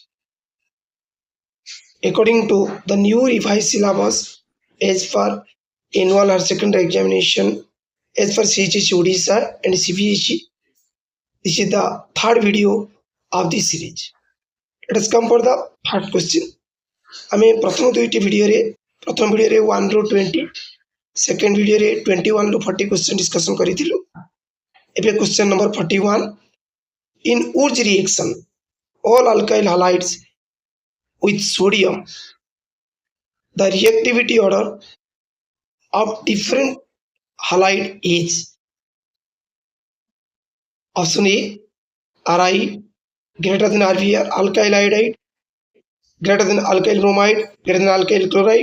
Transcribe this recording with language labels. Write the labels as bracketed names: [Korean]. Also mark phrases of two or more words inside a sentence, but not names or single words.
[English] According to the new revised syllabus as per annual higher secondary examination as per CHSE Odisha and CBSE, this is the third video of this series. Let us come for the third question. [Odia] ଆମେ ପ୍ରଥମ ଦୁଇଟି ଭିଡିଓ ରେ 1 ରୁ 20 ସେକେଣ୍ଡ ଭିଡିଓ ରେ 21 ରୁ 40 [English] question discussion [Odia] करिथिलु. [English] एबे question number 41. In Wurtz reaction, all alkyl halides with sodium, the reactivity order of different halide is option A Ri greater than RVR, alkyl iodide greater than alkyl bromide greater than alkyl chloride.